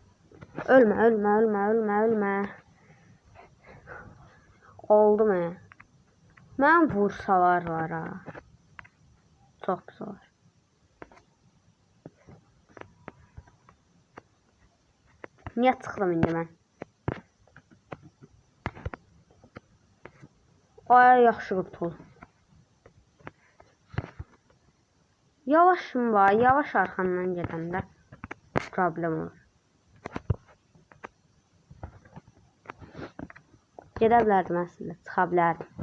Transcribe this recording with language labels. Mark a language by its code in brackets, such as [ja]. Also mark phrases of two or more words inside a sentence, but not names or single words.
[tr] Ölme. Oldu mu? [az] Mən vursalar var ha. [tr] Çok zor. [az] Niye çıxdım indi mən? Ay, yaxşı qurtul. Yavaşım var. Yavaş arxandan gedəndə problem olur. Gedə bilərdim əslində. Çıxa bilərdim.